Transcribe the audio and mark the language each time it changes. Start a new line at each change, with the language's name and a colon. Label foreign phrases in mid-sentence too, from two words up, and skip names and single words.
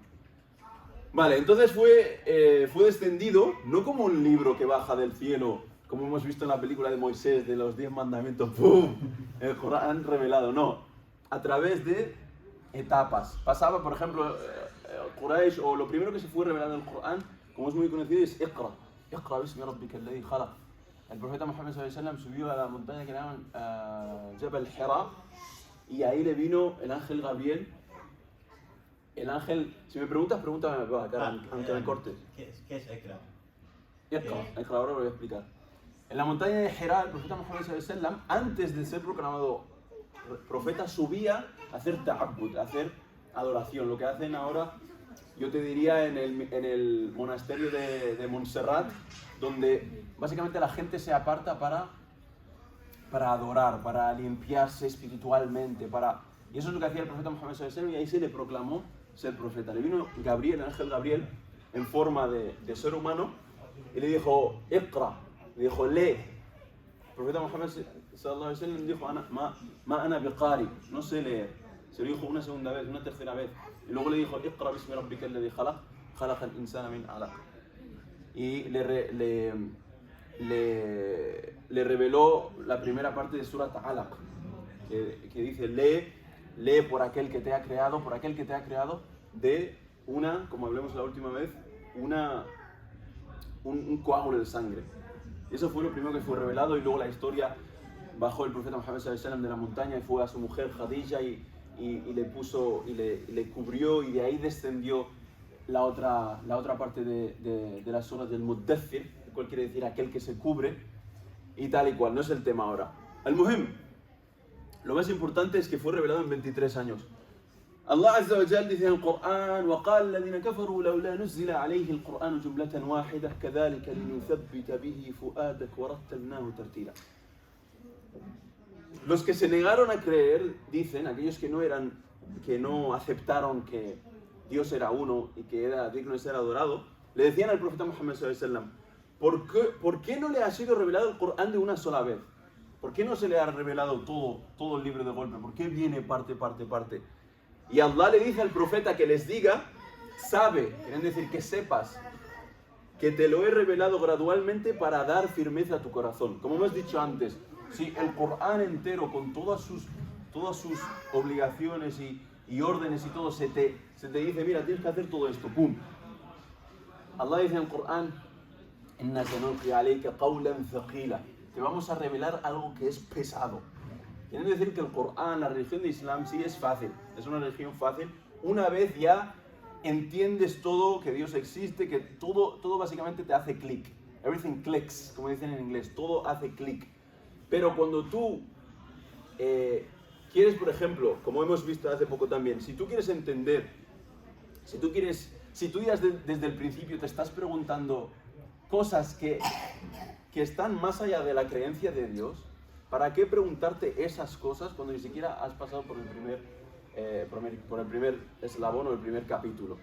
Spanish: Vale, entonces fue descendido, no como un libro que baja del cielo, como hemos visto en la película de Moisés, de los 10 mandamientos, ¡pum!, el Corán revelado, no, a través de etapas. Pasaba, por ejemplo, Quraysh, o lo primero que se fue revelado en el Corán, como es muy conocido, es
Arabic: اقرأ باسم ربك الذي خلق.
Spanish: El profeta Muhammad
Arabic: صلى الله عليه وسلم
Spanish: subió a la montaña que llaman Jabal Hira, y ahí le vino el ángel Gabriel. El ángel, si me preguntas, pregúntame acá, aunque me cortes. ¿Qué es Iqra? Iqra, ahora lo voy a explicar. En la montaña de Hira, el profeta Muhammad
Arabic: صلى الله عليه وسلم,
Spanish: antes de ser proclamado profeta, subía a hacer ta'abbud, a hacer adoración, lo que hacen ahora, yo te diría, en el monasterio de Montserrat, donde básicamente la gente se aparta para adorar, para limpiarse espiritualmente, y eso es lo que hacía el profeta Muhammad
Arabic: صلى الله عليه وسلم,
Spanish: y ahí se le proclamó ser profeta. Le vino Gabriel, el ángel Gabriel, en forma de ser humano, y le dijo, Iqra, le dijo, lee. El profeta Muhammad
Arabic: صلى الله عليه وسلم
Spanish: dijo,
Arabic: ما أنا بقارئ,
Spanish: no sé leer. Se lo dijo una segunda vez, una tercera vez, y luego le dijo,
Arabic: اقرأ باسم ربك الذي خلق، خلق الإنسان من علق.
Spanish: Y le reveló la primera parte de Surat Alaq, que dice, lee por aquel que te ha creado, de como hablamos la última vez, un coágulo de sangre. Y eso fue lo primero que fue revelado, y luego la historia, bajó el profeta Muhammad
Arabic: صلى الله عليه وسلم
Spanish: de la montaña y fue a su mujer Khadija y le puso, y le cubrió, y de ahí descendió la otra parte de las horas del Muddathir, el cual quiere decir aquel que se cubre, y tal y cual. No es el tema ahora. Al-Muhim, lo más importante es que fue revelado en 23 años. Allah
Arabic: عز وجل
Spanish: dice en el Corán,
Arabic: وَقَالَ الَّذِينَ كَفَرُوا لَوْلَا نُزِّلَ عَلَيْهِ الْقُرْآنُ جُمْلَةً وَاحِدَةً كَذَلِكَ لِنُثَبِّتَ بِهِ فُؤَادَكَ وَرَتَّلْنَاهُ تَرْتِيلًا.
Spanish: Los que se negaron a creer, dicen, aquellos que no aceptaron que Dios era uno y que era digno de ser adorado, le decían al profeta Muhammad
Arabic: صلى الله عليه وسلم,
Spanish: ¿por qué no le ha sido revelado el Corán de una sola vez? ¿Por qué no se le ha revelado todo el libro de golpe? ¿Por qué viene parte? Y Allah le dice al profeta que les diga, quieren decir que sepas que te lo he revelado gradualmente para dar firmeza a tu corazón. Como hemos dicho antes, si el Corán entero, con todas sus obligaciones y órdenes y todo, se te dice, mira, tienes que hacer todo esto, ¡pum! Allah dice en el Corán,
Arabic: إِنَّا سَنُلْقِي عَلَيْكَ قَوْلًا ثَقِيلًا,
Spanish: te vamos a revelar algo que es pesado. Quiere decir que el Corán, la religión de Islam, sí es fácil, es una religión fácil. Una vez ya entiendes todo, que Dios existe, que todo básicamente te hace clic.
English: Everything clicks,
Spanish: como dicen en inglés, todo hace clic. Pero cuando tú quieres, por ejemplo, como hemos visto hace poco también, si tú quieres entender, si tú ya desde el principio te estás preguntando cosas que que están más allá de la creencia de Dios, ¿para qué preguntarte esas cosas cuando ni siquiera has pasado por el primer eslabón o el primer capítulo?